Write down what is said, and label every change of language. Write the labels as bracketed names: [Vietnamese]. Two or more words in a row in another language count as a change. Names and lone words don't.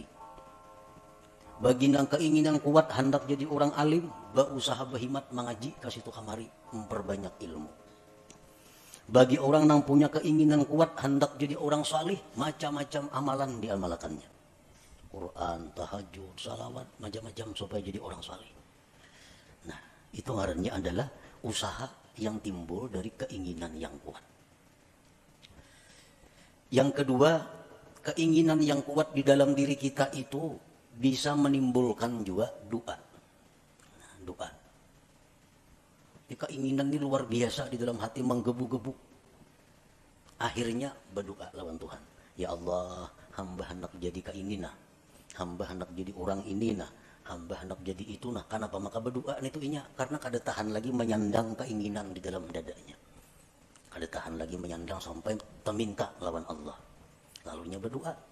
[Banjar] Bagi yang keinginan kuat hendak jadi orang alim, usaha bahimat mengaji kasih tu kamari memperbanyak ilmu. Bagi orang yang punya keinginan kuat hendak jadi orang salih, macam-macam amalan diamalkannya. Quran, tahajud, salawat, macam-macam supaya jadi orang salih. Nah, itu ngarannya adalah usaha yang timbul dari keinginan yang kuat. Yang kedua, keinginan yang kuat di dalam diri kita itu bisa menimbulkan juga doa. Nah, doa. Keinginan ini luar biasa di dalam hati, menggebu-gebu. Akhirnya berdoa lawan Tuhan. Ya Allah, hamba hendak jadi keinginan. Hamba hendak jadi orang ini nah. Hamba hendak jadi itu nah. Kenapa maka berdoa itu inya? Karena kada tahan lagi menyandang keinginan di dalam dadanya. Kada tahan lagi menyandang sampai meminta lawan Allah. Lalunya berdoa.